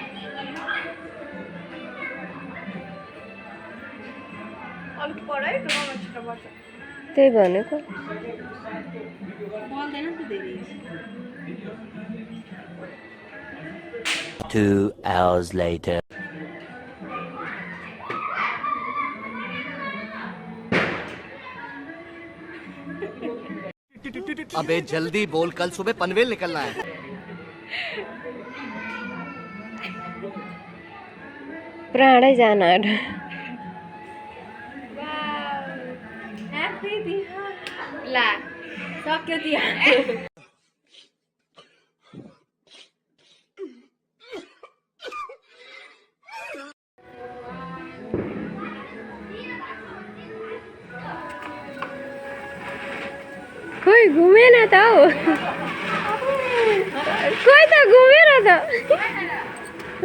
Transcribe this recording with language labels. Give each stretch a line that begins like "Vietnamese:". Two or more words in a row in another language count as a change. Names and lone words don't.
Nepali: त्यही भनेको
English: 2 hours later.
Hindi: अबे जल्दी बोल, कल सुबह पनवेल निकलना है।
Nepali: प्राणै जान आँट्यो। ला सक्यो तिहार। खोइ घुमेन त हौ, खोइ त घुमेन त।